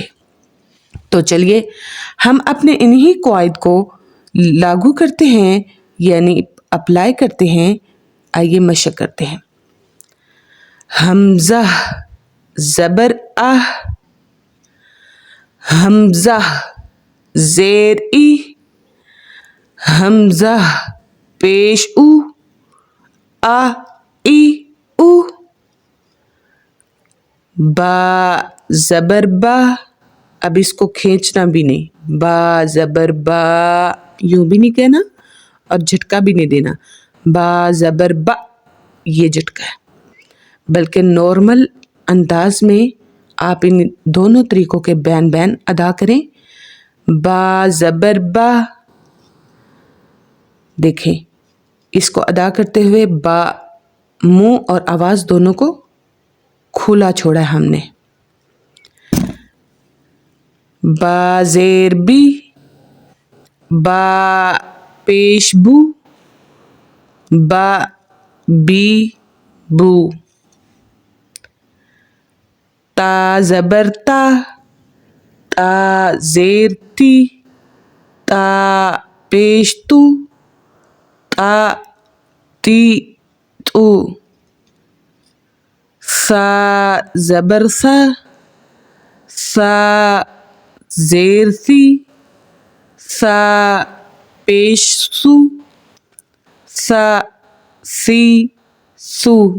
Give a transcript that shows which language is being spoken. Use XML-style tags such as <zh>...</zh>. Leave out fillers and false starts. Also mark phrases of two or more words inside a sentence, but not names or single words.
<ur>تو چلیے ہم اپنے انہی قواعد کو لاگو کرتے ہیں، یعنی اپلائی کرتے ہیں۔ آئیے مشق کرتے ہیں۔ حمزہ زبر حمزہ زیر ای، حمزہ پیش ای او، با زبر با، اب اس کو کھینچنا بھی نہیں، با زبر با، یوں بھی نہیں کہنا اور جھٹکا بھی نہیں دینا۔ با زبر با، یہ جھٹکا ہے، بلکہ نارمل انداز میں آپ ان دونوں طریقوں کے بین ادا کریں۔ با زبر با، دیکھیں اس کو ادا کرتے ہوئے با، منہ اور آواز دونوں کو کھلا چھوڑا ہے ہم نے۔ با زیر بی، با پیش بو، با بی بو۔ تا زبر تا، تا زیر تی، تا پیش تو، تا تی تو۔ سا زبر سا، سا زیر سی، سا پیش سو، سا سی سو۔</ur>